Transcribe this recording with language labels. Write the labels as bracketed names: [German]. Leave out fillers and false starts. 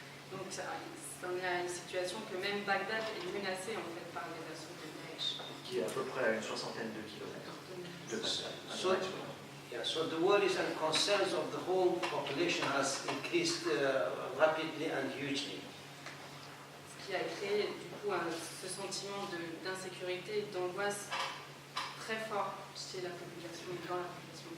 [French] Donc on est à une situation que même Bagdad est menacée en fait par les assauts de Daesh. Qui est à peu près à une soixantaine de kilomètres de Bagdad. [English] So the worries and concerns of the whole population has increased rapidly and hugely. [French] Ce qui a créé du coup ce sentiment d'insécurité et d'angoisse très fort chez la population et dans la population.